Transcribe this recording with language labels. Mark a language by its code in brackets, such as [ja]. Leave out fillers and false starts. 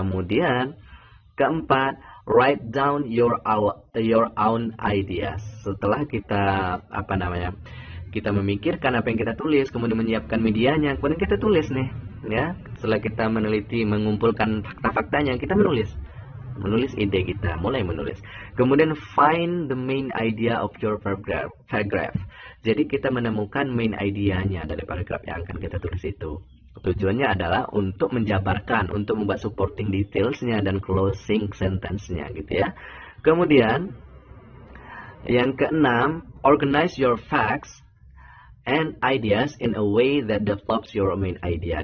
[id] Kemudian keempat, [en] write down your own ideas. [id] Setelah kita kita memikirkan apa yang kita tulis, kemudian menyiapkan medianya, kemudian kita tulis nih, ya. Setelah kita meneliti, mengumpulkan fakta-faktanya, kita menulis ide kita, mulai menulis. Kemudian [en] find the main idea of your paragraph. [id] Jadi kita menemukan main idenya dari paragraf yang akan kita tulis itu. Tujuannya adalah untuk menjabarkan, untuk membuat supporting details-nya dan closing sentence-nya, gitu, ya. Kemudian yang keenam, [en] organize your facts and ideas in a way that develops your main idea.